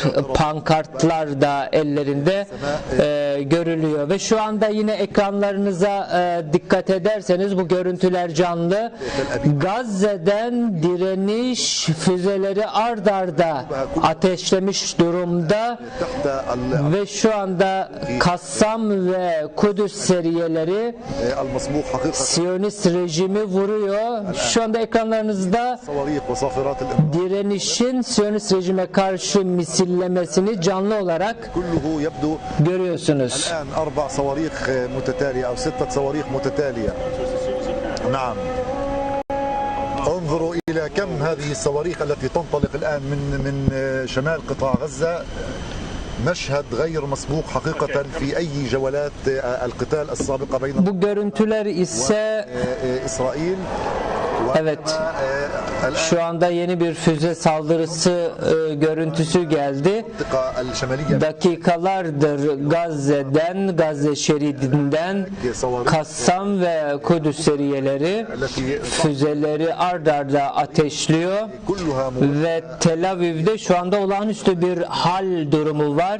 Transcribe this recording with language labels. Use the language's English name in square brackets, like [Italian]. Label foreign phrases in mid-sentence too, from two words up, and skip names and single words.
[Turkish] Pankartlar da ellerinde görülüyor ve şu anda yine ekranlarınıza dikkat ederseniz bu görüntüler canlı. Gazze'den direniş füzeleri ard arda ateşlemiş durumda ve şu anda Kassam Kassam ve Kudüs seriyeleri [Arabic] المصبوغ حقيقة [Turkish] Siyonist rejimi vuruyor. Şu anda ekranlarınızda [Arabic] صواريخ وصافرات الإمداد [Turkish] direnişin Siyonist rejime karşı misillemesini canlı olarak [Arabic] كله يبدو [Turkish] görüyorsunuz. [Arabic] الآن 4 صواريخ متتالية أو 6 صواريخ متتالية. نعم. انظروا إلى كم هذه الصواريخ التي تنطلق الآن من شمال قطاع غزة. مشهد غير مسبوق حقيقة في أي جولات القتال السابقة بين [Turkish] Bu görüntüler ise [Arabic] إسرائيل. [Turkish] evet, şu anda yeni bir füze saldırısı görüntüsü geldi. Dakikalardır Gazze'den, Gazze şeridinden Kassam ve Kudüs seriyeleri füzeleri ard arda ateşliyor ve Tel Aviv'de şu anda olağanüstü bir hal durumu var.